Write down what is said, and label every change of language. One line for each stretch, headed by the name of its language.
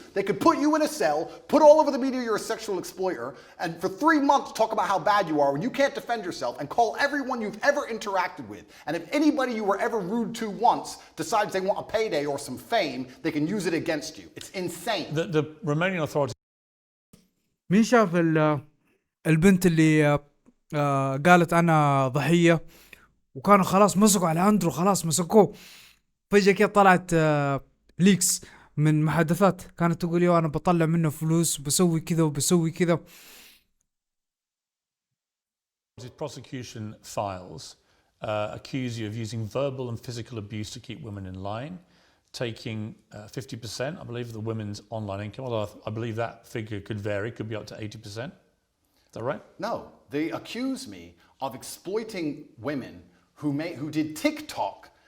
English: They could put you in a cell, put all over the media you're a sexual exploiter, and for 3 months talk about how bad you are when you can't defend yourself, and call everyone you've ever interacted with. And if anybody you were ever rude to once decides they want a payday or some fame, they can use it against you. It's insane. The Romanian authorities
Arabic: مين شاف البنت اللي قالت انا ضحيه وكانوا خلاص مسكوا على اندرو، خلاص مسكوه، فجأة كده طلعت ليكس من محادثات كانت تقول يو انا بطلع منه فلوس بسوي كذا وبسوي كذا.
English: prosecution files accuse you of using verbal and physical abuse to keep women in line, taking 50%, I believe, of the women's online income, although I believe that figure could vary, could be up to 80%. Is that right? No, they accuse me of exploiting women who did TikTok.